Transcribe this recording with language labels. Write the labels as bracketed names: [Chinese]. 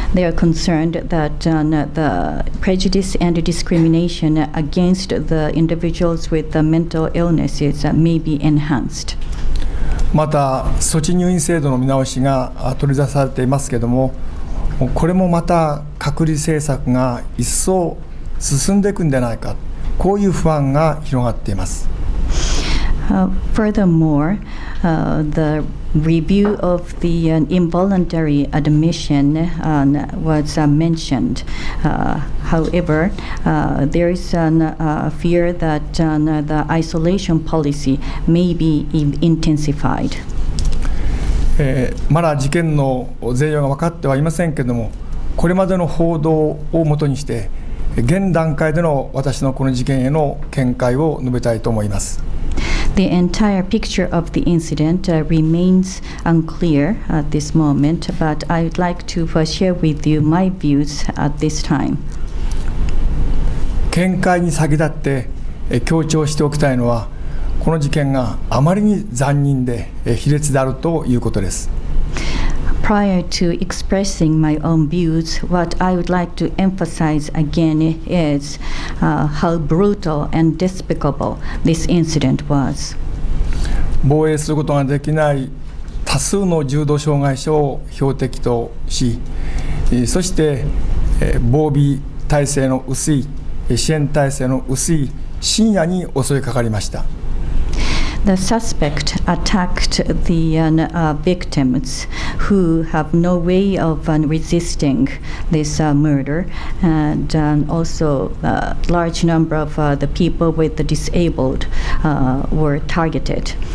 [English] They are concerned that the prejudice and discrimination against the individuals with the mental illnesses may be enhanced. [Japanese] また措置入院制度の見直しが取り沙汰されていますけれども、これもまた隔離政策が一層進んでいくんじゃないか、こういう不安が広がっています。 [English] Furthermore, the review of the involuntary admission was mentioned. However, there is a fear that the isolation policy may be intensified. [Japanese] まだ事件の全容が分かってはいませんけれども、これまでの報道をもとにして現段階での私のこの事件への見解を述べたいと思います。 [English] The entire picture of the incident remains unclear at this moment, but I would like to share with you my views at this time. [Japanese] 見解に先立って強調しておきたいのは、この事件があまりに残忍で卑劣であるということです。 [English] Prior to expressing my own views, what I would like to emphasize again is how brutal and despicable this incident was. [Japanese] 防衛することができない多数の重度障害者を標的とし、そして防備体制の薄い、支援体制の薄い深夜に襲いかかりました。 [English] The suspect attacked the victims who have no way of resisting this murder, and also a large number of the people with the disabled were targeted.